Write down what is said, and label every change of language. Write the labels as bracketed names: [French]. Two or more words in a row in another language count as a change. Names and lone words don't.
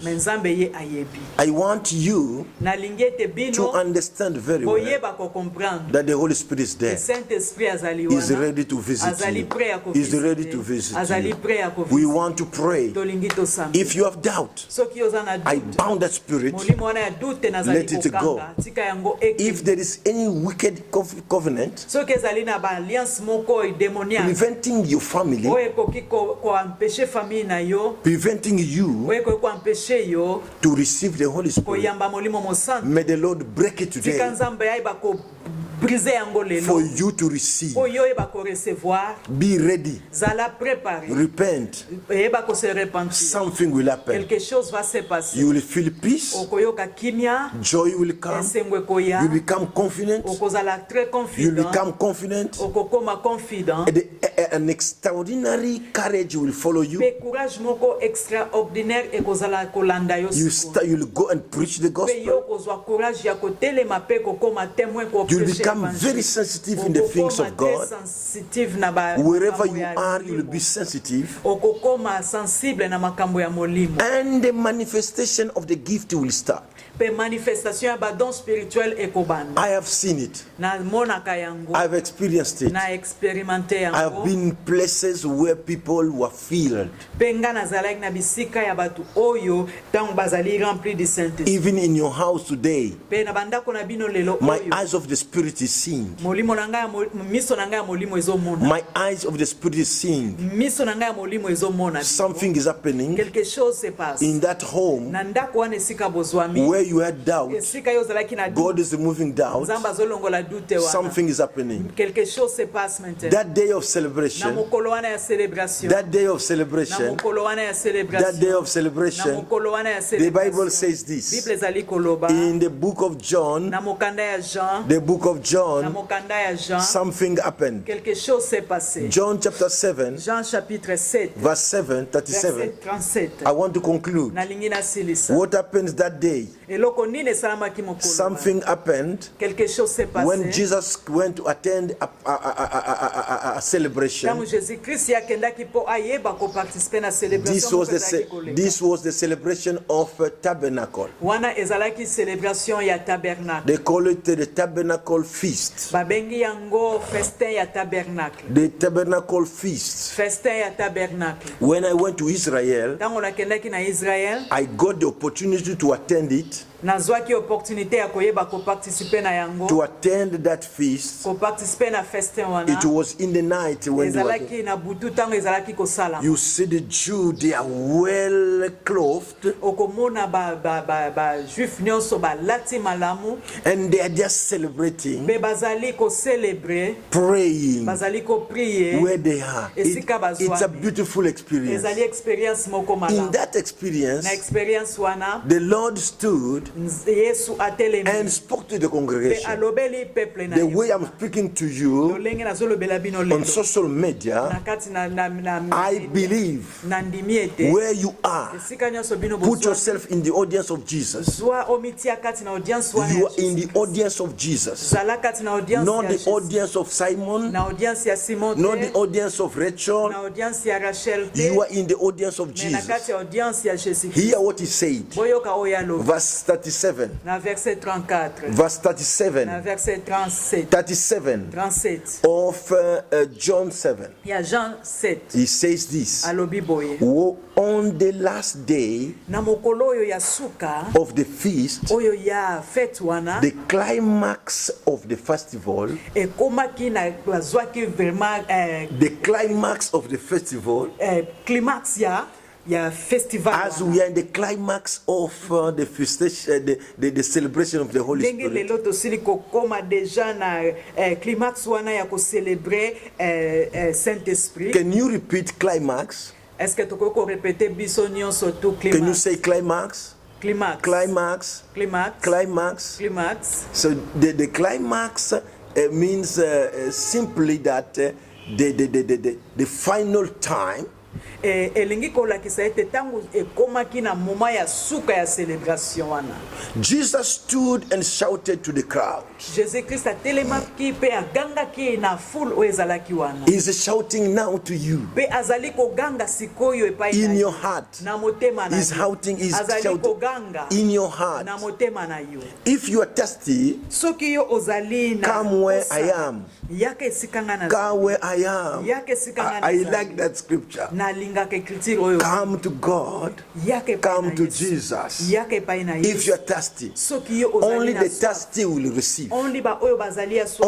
[Lingala] me nzambe ye ayebi. [English] I want you [Lingala] Nalingi ete [English] to [Lingala] bino [English] understand very well [Lingala] boyeba kokomprendre [English] that the Holy Spirit is there. [Lingala] Saint Esprit azali [English] He's [Lingala] wana, [English] ready to visit [Lingala] azali [English] you. [Lingala] prêt ya [English] He's ready to [Lingala] kovisite, [English] visit [Lingala] azali [English] you. [Lingala] prêt ya [English] We [Lingala] kovisite. [English] want to pray. [Lingala] Tolingi tosamba. [English] If you have doubt, [Lingala] Soki oza na [English] I [Lingala] doute, [English] bound that spirit. [Lingala] molimo wana ya doute nazali [English] Let it go. [Lingala] kokanga, tika yango eke. [English] If there is any wicked covenant [Lingala] Soki ezali na ba alliance moko démoniaque [English] preventing your family, [Lingala] oyo ekoki koempêche famille na yo, [English] preventing you [Lingala] oyo ekoki koempêche yo [English] to receive the Holy Spirit, [Lingala] koyamba molimo mosantu, [English] may the Lord break it [Lingala] tika [English] today [Lingala] nzambe ayeba brise yango [English] for [Lingala] lelo [English] you to receive. [Lingala] oyo oyeba korecevoir. [English] Be ready. [Lingala] Zala préparé, [English] Repent. [Lingala] oyeba kose repentir, [English] Something will happen. [French] quelque chose va se passer. [English] You will feel peace. [Lingala] Okoyoka kimia, [English] Joy will come. [Lingala] esengo ekoya, [English] You become confident. [Lingala] okozala très [English] You [Lingala] confident, [English] become confident. [Lingala] okokoma confident, [English] An extraordinary courage will follow you. [Lingala] pe courage moko extraordinaire ekozala kolanda yo siko. [English] You'll go and preach the [Lingala] Pe [English] gospel. [Lingala] yo kozwa courage ya kotelema pe kokoma témoin ko [English] You'll [Lingala] prêcher [English] become [Lingala] l'évangile. [English] very sensitive in the things of [Lingala] Okokoma [English] God. [Lingala] très sensitive na ba [English] Wherever [Lingala] makambo [English] you [Lingala] ya [English] are, you'll [Lingala] molimo. [English] be sensitive. [Lingala] Okokoma sensible na makambo ya molimo. [English] And the manifestation of the gift will start. [Lingala] Pe manifestation ya [French] badon spirituel [Lingala] ekobanda. [English] I have seen it. [Lingala] Na monaka yango, [English] I've experienced it. [Lingala] na experimenté [English] I have [Lingala] yango. [English] been in places where people were filled. [Lingala] Pe nga nazalaki na bisika ya bato oyo ntango bazali [French] rempli du Saint-Esprit. [English] Even in your house today, [Lingala] Pe na bandako na bino lelo [English] my [Lingala] oyo [English] eyes of the Spirit is seeing. [Lingala] molimo na ngai miso na ngai ya molimo ezomona. [English] My eyes of the Spirit is seeing. [Lingala] Miso na ngai ya molimo ezomona. [English] Something is happening [French] Quelque chose se passe. [English] in that home [Lingala] Na ndako wana esika bozwami [English] where you had doubt, [Lingala] esika yo ozalaki na [English] God is removing doubt. [Lingala] nzambe azolongola doute wana. [English] Something is happening. [French] Quelque chose se passe maintenant. [English] That day of [Lingala] Na [English] celebration, [Lingala] mokolo wana ya celebration. [English] that day of [Lingala] Na [English] celebration, [Lingala] mokolo wana ya celebration. [English] that day of [Lingala] Na [English] celebration, [Lingala] mokolo wana ya [English] the [Lingala] celebration. [English] Bible says this. [Lingala] Bible ezali koloba. [English] In the book of John, [Lingala] Na mokanda ya Jean. [English] the book of [Lingala] Na [English] John, [Lingala] mokanda ya Jean. [English] something happened. [French] Quelque chose s'est passé. [English] John chapter 7, [French] Jean chapitre 7. [English] verse 7, 37. [French] Verset 37. [English] I want to conclude. [Lingala] Nalingi nasilisa. [English] What happens that day? [Lingala] Eloko nini esalamaki mokolo wana? [English] Something happened [French] Quelque chose s'est passé. [English] when Jesus went to attend a celebration. [Lingala] Ntango Jésus-Christ yakendaki mpo ayeba koparticipe na [English] This celebration was [Lingala] moko ezalaki koleka. [English] this was the celebration of a tabernacle. [Lingala] Wana ezalaki celebration ya tabernacle. [English] They call it the tabernacle feast. [Lingala] Babengi yango festin ya tabernacle. [English] The tabernacle feast. [Lingala] Festin ya tabernacle. [English] When I went to Israel, [Lingala] Ntango nakendaki na Israel, [English] I got the opportunity to attend it, [Lingala] nazwaki opportunité ya koyeba koparticipe na yango. [English] to attend that feast. [Lingala] Koparticipe na festin wana. [English] It was in the night when they were, [Lingala] Ezalaki na butu ntango ezalaki kosala. [English] you see the Jew, they are well clothed [Lingala] Okomona ba juif nyonso balati malamu. [English] and they are just celebrating, [Lingala] Be bazali ko célébrer, [English] praying [Lingala] bazali ko prier. [English] where they are. It's a beautiful experience. [Lingala] Ezali experience moko [English] In [Lingala] malamu. [English] that experience, [Lingala] Na experience wana, [English] the Lord stood [Lingala] Yesu atelemi. [English] and spoke to the [Lingala] Pe [English] congregation. [Lingala] alobeli peuple na [English] The [Lingala] ye. [English] way I'm speaking to you [Lingala] Lolenge nazolobela bino [English] on [Lingala] lelo. [English] social media, [Lingala] Na kati na [English] I believe [Lingala] na ndimi ete. [English] where you are, [Lingala] Esika nyonso bino [English] put [Lingala] bozwa. [English] yourself in the audience of Jesus. [Lingala] Zwa omitia kati na audience wana. [English] You [Lingala] ya [English] are in the [Lingala] Jésus. [English] audience of Jesus, [Lingala] Zala kati na audience [English] not [Lingala] ya [English] the [Lingala] Jésus. [English] audience of Simon, [Lingala] Na audience ya Simon [English] not [Lingala] te. [English] the audience of Rachel. [Lingala] Na audience ya Rachel te. [English] You are in the audience of [Lingala] Me na kati [English] Jesus. [Lingala] ya audience ya Jésus. [English] Hear what he said. [Lingala] Boyoka oyo alobi. [English] Verse 37. [Lingala] Na verset 34. [English] Verse [Lingala] Na 37. verset 37. [English] 37 [Lingala] 37. [English] of John 7. [Lingala] Ya Jean 7. [English] He says this. [Lingala] Alobi boye. [English] On the last day [Lingala] Na mokolo oyo ya suka [English] of the feast, [Lingala] oyo ya fete wana [English] the climax of the festival, [Lingala] ekomaki na bazwaki vraiment [English] the climax of the festival, [Lingala] climax ya festival [English] as [Lingala] wana. [English] we are in the climax of the festation, the celebration of the Holy [Lingala] Ndenge [English] Spirit. [Lingala] lelo tosili kokoma deja na climax wana ya kocelebre Saint-Esprit. [English] Can you repeat climax? [French] Est-ce que [Lingala] tokoki korepete biso nyonso tu [English] Can you climax? say climax? Climax. Climax. Climax. Climax. Climax. So the climax means simply that the final time [Lingala] Elingi kolakisa ete tango ekomaki na moma ya suka ya celebration wana. [English] Jesus stood and shouted to the crowd. [Lingala] Jésus-Christ atelemaki pe agangaki na foule oyo ezalaki wana. [English] He's shouting now to you. [Lingala] Pe azali koganga sikoyo epai na [English] In [Lingala] yo. [English] your heart. [Lingala] Na motema na [English] He's [Lingala] yo. [English] shouting, he's [Lingala] Azali [English] shouting [Lingala] koganga [English] in your heart. [Lingala] na motema na yo. [English] If you are thirsty, [Lingala] Soki yo ozali na [English] come where [Lingala] kosa, [English] I am. [Lingala] Yaka esikanga na [English] Come where I am. [Lingala] Yaka esikanga na [English] I like that scripture. [Lingala] na lingaka écriture oyo. [English] Come to God. [Lingala] Yaka epai [English] Come [Lingala] na [English] to [Lingala] Yesu. [English] Jesus. [Lingala] Yaka epai na [English] If you [Lingala] Yesu. [English] are thirsty, [Lingala] Soki yo ozali [English] only [Lingala] na [English] the [Lingala] soif. [English] thirsty will receive. [Lingala] Only ba oyo bazali ya soif.